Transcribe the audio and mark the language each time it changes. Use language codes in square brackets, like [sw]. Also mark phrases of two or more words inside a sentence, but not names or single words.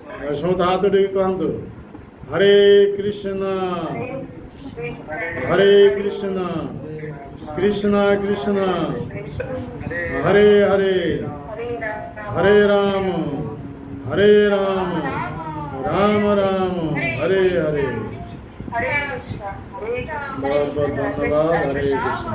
[or] ସମସ୍ତେ ହାତ ଉଠେଇକି କହନ୍ତୁ ହରେ କୃଷ୍ଣ ହରେ କୃଷ୍ଣ କୃଷ୍ଣ କୃଷ୍ଣ ହରେ ହରେ ହରେ ରାମ ରାମ ରାମ ହରେ ହରେ [hi] हरे कृष्ण हरे कृष्ण बहुत बहुत धन्यवाद हरे कृष्ण